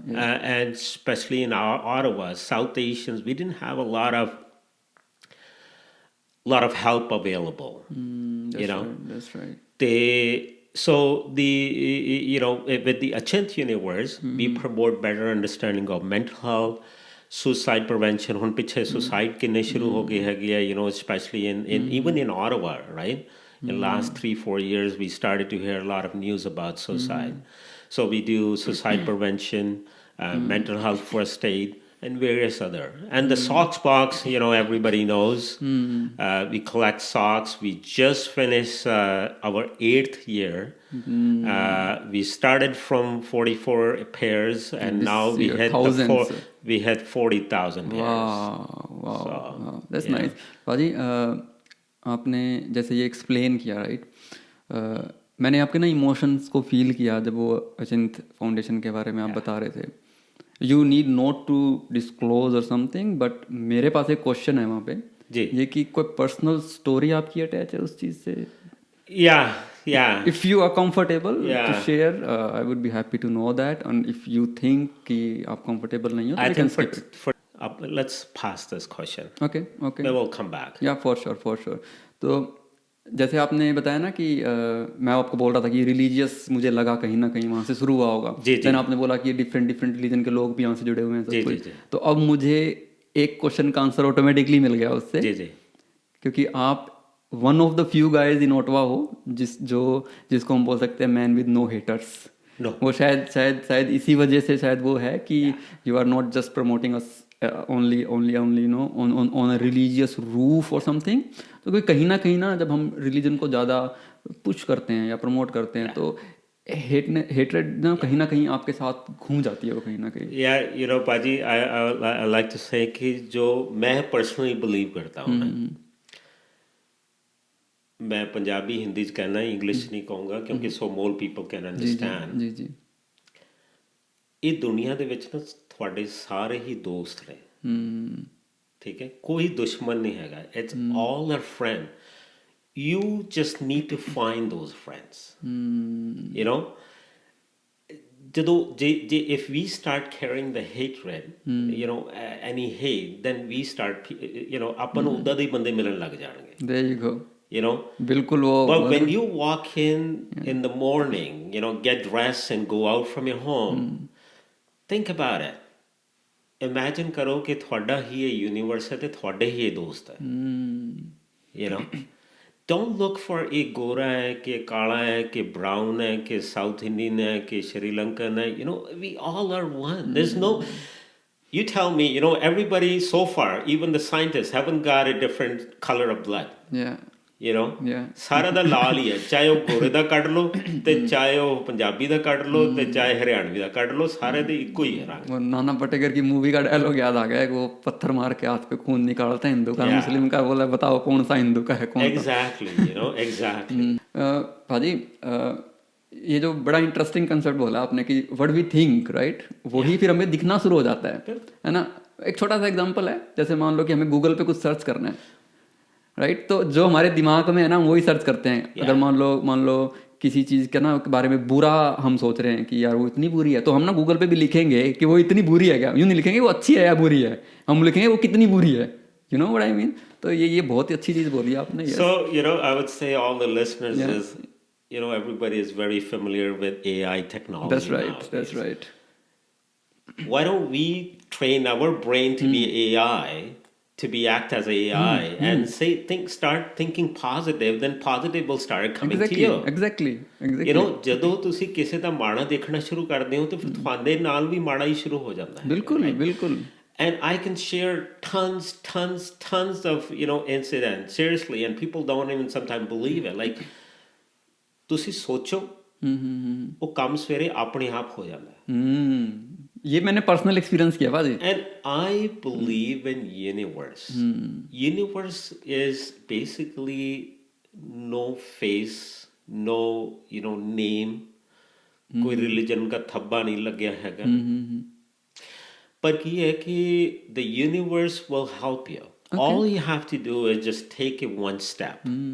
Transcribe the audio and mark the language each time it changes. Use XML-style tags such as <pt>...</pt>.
<en>And especially in our Ottawa, South Asians, we didn't have a lot of help available. That's right. So with the Achint Universe, we promote better understanding of mental health, suicide prevention.</en> <pa>ਹੁਣ ਪਿੱਛੇ suicide ਕਿੰਨੇ ਸ਼ੁਰੂ ਹੋ ਗਏ ਹੈਗੇ ਆ,</pa> <en>especially in even in Ottawa, right? In the last 3-4 years, we started to hear a lot of news about suicide. So we do suicide prevention, mental health first aid, and various other. And the socks box, everybody knows. We collect socks. We just finished our 8th year. We started from 44 pairs, and now we hit 40,000 pairs. Wow. That's nice.</en> <hi>Paji, आपने जैसे ये explain किया, right, मैंने आपके ना emotions को feel किया जब वो अचिंत फाउंडेशन के बारे में आप बता रहे थे.</hi> <en>you need not to disclose or something, but</en> <hi>मेरे पास एक क्वेश्चन है वहाँ पे जी, ये कि कोई पर्सनल स्टोरी आपकी अटैच है उस चीज़ से?</hi> <en>Yeah. If you are comfortable to share, I would be happy to know that. And if you think</en> <hi>कि आप comfortable नहीं हो, तो</hi> <en>we can skip it. Let's pass this question. Okay. Then we'll come back. Yeah, for sure.</en> <hi>तो जैसे आपने बताया ना कि मैं आपको बोल रहा था कि रिलीजियस मुझे लगा कहीं ना कहीं वहाँ से शुरू हुआ होगा. देन आपने बोला कि डिफरेंट रिलीजन के लोग भी यहाँ से जुड़े हुए हैं सब कुछ. तो अब मुझे एक क्वेश्चन का आंसर ऑटोमेटिकली मिल गया उससे, क्योंकि आप</hi> <en>one of the few guys in Ottawa</en> <hi>हो जिसको हम बोल सकते हैं</hi> <en>Man with no haters.</en> <hi>वो शायद इसी वजह से शायद वो है कि</hi> <en>You are not just promoting us only on a religious roof or something.</en> <hi>तो कहीं ना जब हम रिलीजन को ज़्यादा पुश करते हैं या प्रमोट करते हैं तो हेट्रेड ना कहीं आपके साथ घूम जाती है वो कहीं ना कहीं. Yeah, पाजी,</hi> <en>I like to say</en> <hi>कि जो मैं पर्सनली बिलीव करता हूँ ना, मैं पंजाबी हिंदी च कहना, इंग्लिश नहीं कहूँगा क्योंकि</hi> <en>so more people can understand.</en> <hi>जी.</hi> <pa>ਇਹ ਦੁਨੀਆ ਦੇ ਵਿੱਚ ਨਾ ਤੁਹਾਡੇ ਸਾਰੇ ਹੀ ਦੋਸਤ ਨੇ, ਠੀਕ ਹੈ, ਕੋਈ ਦੁਸ਼ਮਣ ਨਹੀਂ ਹੈਗਾ.</pa> <en>It's all our friend. You just need to find those friends.</en> <pa>ਜਦੋਂ ਜੇ</pa> <en>if we start carrying the hatred, any hate, then we start,</en> <pa>ਆਪਾਂ ਨੂੰ ਉੱਦਾਂ ਦੇ ਬੰਦੇ ਮਿਲਣ ਲੱਗ ਜਾਣਗੇ.</pa> <en>There you go.</en> <pa>ਬਿਲਕੁਲ ਉਹ.</pa> <en>But when you walk in the morning, get dressed and go out from your home, think about it.</en> <pa>Imagine ਕਰੋ ਕਿ ਤੁਹਾਡਾ ਹੀ ਇਹ ਯੂਨੀਵਰਸ ਹੈ ਤੇ ਤੁਹਾਡੇ ਹੀ ਇਹ ਦੋਸਤ ਹੈ.</pa> <en>Don't look for a gora hai, ke kala hai, ke brown hai, ke South Indian hai, ke Sri Lankan hai. We all are one. There's no... You tell me, everybody so far, even the scientists, haven't got a different color of blood. Yeah.</en> <pa>ਸਾਰਾ ਦਾ ਲਾਲ ਹੀ ਹੈ, ਚਾਹੇ ਉਹ ਗੋਰੇ ਦਾ ਕੱਢ ਲਓ ਤੇ ਚਾਹੇ ਉਹ ਪੰਜਾਬੀ ਦਾ ਕੱਢ ਲਓ ਤੇ ਚਾਹੇ ਹਰਿਆਣਵੀ ਦਾ ਕੱਢ ਲਓ, ਸਾਰੇ ਦੇ ਇੱਕੋ ਹੀ ਹੈ रंग.</pa> <hi>नाना पाटेकर की मूवी का डायलॉग याद आ गया, वो पत्थर मार के हाथ पे खून निकालता है हिंदू का, मुस्लिम का, बोला बताओ कौन सा हिंदू का है, कौन</hi> <en>Exactly.</en> <hi>भाजी ये जो बड़ा इंटरेस्टिंग कंसेप्ट बोला आपने कि व्हाट वी थिंक, राइट, वही फिर हमें दिखना शुरू हो जाता है ना. एक छोटा सा एग्जांपल है, जैसे मान लो कि हमें गूगल पे कुछ सर्च करना है, राइट, तो जो हमारे दिमाग में है ना वही सर्च करते हैं. अगर मान लो किसी चीज़ के बारे में बुरा हम सोच रहे हैं कि यार वो इतनी बुरी है, तो हम ना गूगल पे भी लिखेंगे कि वो इतनी बुरी है क्या, यूँ नहीं लिखेंगे वो अच्छी है या बुरी है, हम लिखेंगे वो कितनी बुरी है.</hi> <en>You know what I mean?</en> <hi>तो ये बहुत ही अच्छी चीज़ बोली आपने.</hi> <en>So I would say all the listeners is everybody is very familiar with AI technology. That's right. Nowadays. That's right. Why don't we train our brain to be AI? To be act as AI and start thinking positive, then positive will start coming to you. Exactly.</en> <pa>ਜਦੋਂ ਤੁਸੀਂ ਕਿਸੇ ਦਾ ਮਾੜਾ ਦੇਖਣਾ ਸ਼ੁਰੂ ਕਰਦੇ ਹੋ ਤੇ ਫਿਰ ਤੁਹਾਡੇ ਨਾਲ ਵੀ ਮਾੜਾ ਹੀ ਸ਼ੁਰੂ ਹੋ ਜਾਂਦਾ ਹੈ. ਬਿਲਕੁਲ.</pa> <en>And I can share tons of incidents, seriously, and people don't even sometimes believe it.</en> <pa>Like ਤੁਸੀਂ ਸੋਚੋ ਉਹ ਕੰਮ ਸਵੇਰੇ ਆਪਣੇ ਆਪ ਹੋ ਜਾਂਦਾ ਹੈ.</pa> <hi>ये मैंने पर्सनल एक्सपीरियंस किया भाजी.</hi> <en>And I believe in universe. Universe is basically no face, no name.</en> <hi>कोई religion का थब्बा नहीं लग्या हैगा. पर की है कि</hi> <en>the universe will help you. Okay. All you have to do is just take it one step.</en>